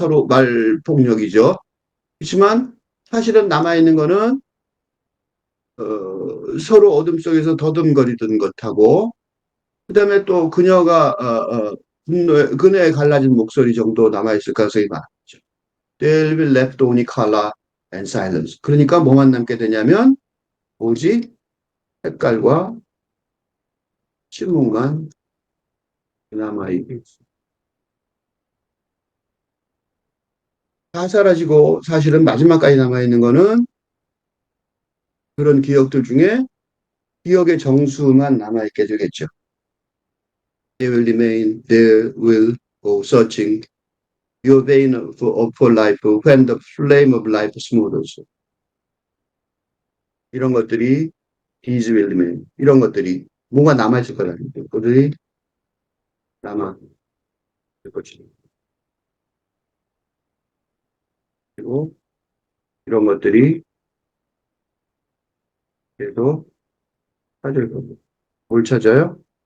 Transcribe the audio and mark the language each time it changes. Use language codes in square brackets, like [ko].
[ko] 서로 말 폭력이죠. 그렇지만 사실은 남아있는 거는 서로 어둠 속에서 더듬거리던 것하고 그다음에 또 그녀가 그녀의 갈라진 목소리 정도 남아있을 가능성이 많죠. [en] There will be left only color and silence. [ko] 그러니까 뭐만 남게 되냐면 오직 색깔과 침묵만 남아있겠죠. 다 사라지고 사실은 마지막까지 남아있는 거는 그런 기억들 중에 기억의 정수만 남아있게 되겠죠. [en] They will remain, they will go searching your vein for life when the flame of life smolders. [ko] 이런 것들이 [en] these will remain. [ko] 이런 것들이 뭔가 남아있을 거라는 거죠. 그들이 남아있을 것이고 그리고 이런 것들이 계속 찾을 거고. 뭘 찾아요?